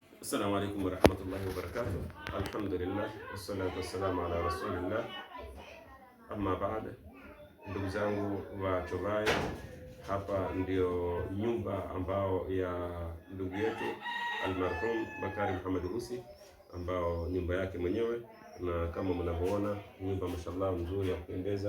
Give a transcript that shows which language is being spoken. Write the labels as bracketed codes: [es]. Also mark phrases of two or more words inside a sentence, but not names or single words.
[ar] السلام عليكم ورحمة الله وبركاته الحمد لله والصلاة والسلام على رسول الله أما بعد. [sw] Ndugu zangu wa Chovai, hapa ndio nyumba ambao ya ndugu yetu almarhum Bakari Muhammad Usi, ambao nyumba yake mwenyewe, na kama mnavyoona nyumba mashallah nzuri ya kupendeza.